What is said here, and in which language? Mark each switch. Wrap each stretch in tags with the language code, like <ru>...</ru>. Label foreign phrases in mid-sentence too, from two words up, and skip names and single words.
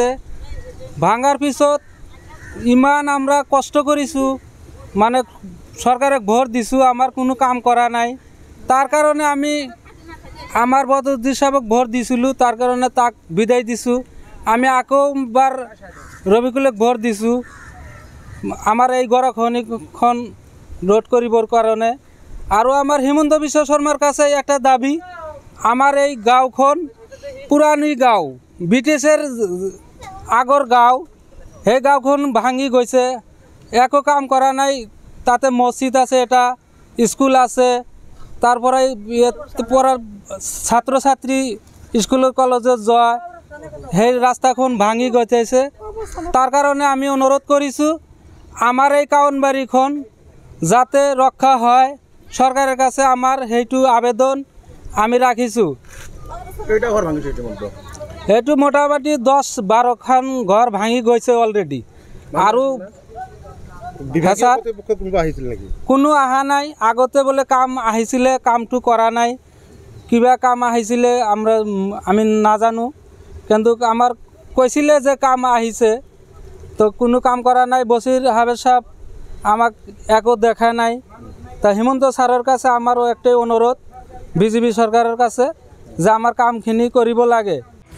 <as>ভাঙার পিছত ইমান আমরা কষ্ট করিছু, মানে সরকারে ভোট দিছু, আমার কোনো কাম করা নাই। তার কারণে আমি আমার বদরুদ্দি সাহেবক ভোট দিছিলো, তার কারণে তাক বিদায় দিছু। আমি আকৌবার রবিকুলক ভোট দিছু আমার এই গড়াখনিখন রোধ করিবার কারণে। আর আমার হিমন্ত বিশ্ব শর্মার কাছে একটা দাবি, আমার এই গাঁওখন পুরানি গাঁও, ব্রিটিশের আগর গাঁও, সেই গাঁওখন ভাঙি গৈছে, একো কাম করা নাই। তাতে মসজিদ আছে, এটা স্কুল আছে, তারপরে পড়ার ছাত্রছাত্রী স্কুল কলেজে যাওয়া, সেই রাস্তাখন ভাঙি গৈছে। তার কারণে আমি অনুরোধ করিছো আমার এই কাউনবাড়িখন যাতে রক্ষা হয়, সরকারের কাছে আমার সেইটো আবেদন আমি রাখিছো। সেইটো মোটামুটি 10-12 খান ঘর ভাঙি গৈছে অলরেডি। আৰু কোনো অহা নাই, আগতে বোলে কাম আহিছিলে, কামটো কৰা নাই, কিবা কাম আহিছিলে আমি নাজানো, কিন্তু আমার কৈছিলে যে কাম আহিছে, তো কোনো কাম করা নাই। বসির হাবের সাহেব আমাক একো দেখা নাই। তা হিমন্ত স্যারের কাছে আমারও একটাই অনুরোধ বিজেপি সরকারের কাছে, যে আমার কামখিনি করিব লাগে।</as>